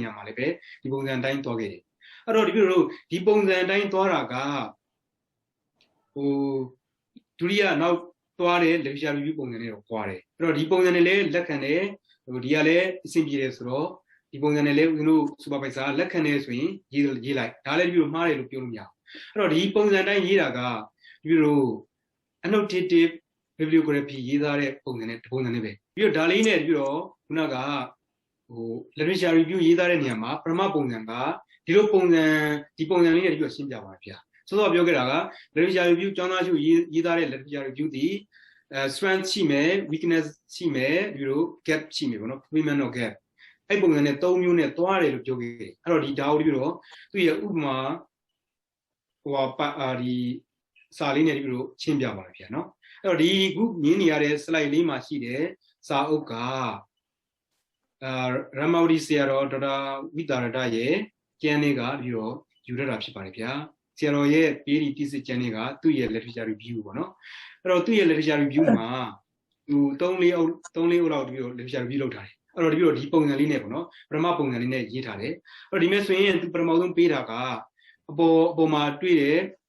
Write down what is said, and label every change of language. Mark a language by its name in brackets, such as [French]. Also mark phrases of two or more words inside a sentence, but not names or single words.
[Burmese] ရာမှာလည်းပဲဒီပုံစံအတိုင်းသွားခဲ့တယ်အဲ့တော့ဒီလိုဒီပုံစံအတိုင်းသွားတာကဟိုဒုတိယနောက်သွားတဲ့ [English] literature review [Burmese] ပုံစံနဲ့တော့ကွာတယ်အဲ့တော့ဒီပုံစံနဲ့လည်းလက်ခံတယ်ဟိုဒီကလည်းအဆင်ပြေတယ်ဆိုတော့ဒီ ပုံစံနဲ့လည်းဦးဇင်းတို့ supervisor လက်ခံတယ်ဆိုရင်ရေးလိုက်ဒါလည်းဒီလိုမှားတယ်လို့ပြောလို့မရဘူးအဲ့တော့ဒီပုံစံတိုင်းရေးတာကဒီလို [English] annotative bibliography [Burmese] ရေးသားတဲ့ပုံစံနဲ့ ပုံစံနဲ့ပဲပြီးတော့ဒါလေးနဲ့ပြီးတော့ခုနကဟို [English] literature review [Burmese] ရေးသားတဲ့နေရာမှာပထမပုံစံကဒီလိုပုံစံဒီ ပုံစံလေးနဲ့ပြီးတော့ရှင်းပြပါဗျာစောစောပြောခဲ့တာက [English] literature review [Burmese] ကျောင်းသားစုရေးသားတဲ့ [English] literature review [Burmese] ဒီstrength ရှိမယ် weakness ရှိမယ်ပြီးတော့ gap ရှိမယ်ပေါ့နော် [English] fulfillment of gap [Burmese] အဲ့ပုံစံနဲ့3မျိုးနဲ့သွားတယ်လို့ပြောခဲ့တယ်အဲ့တော့ဒီဒါကိုပြီးတော့သူ့ရဲ့ဥပမာဟိုဒီစာလေးနဲ့ပြီးတော့ရှင်းပြပါမယ်ဗျာနော်အဲ့တော့ဒီခုမြင်နေရတဲ့ slide လေးမှာရှိတဲ့စာအုပ်က ရမော်ဒီဆရာတော်ဒေါက်တာဝိတာရတရဲ့ကျမ်းလေးကပြီးတော့ယူရတာဖြစ်ပါတယ်ဗျာဆရာတော်ရဲ့ပေးဒီတိစစ်ကျမ်းလေးကသူ့ရဲ့ [English] literature review [Burmese] ပေါ့နော်အဲ့တော့သူ့ရဲ့ [English] literature review [Burmese] မှာသူ3-4အုပ်လောက်ပြီးတော့ [English] literature review [Burmese] လုပ်ထားတယ်အဲ့တော့ဒီပုံစံလေးနဲ့ပေါ့နော်ပထမပုံစံလေးနဲ့ရေးထားတယ်အဲ့တော့ဒီမဲ့ဆိုရင်သူပထမဆုံးပေးတာကအပေါ်မှာတွေ့တယ်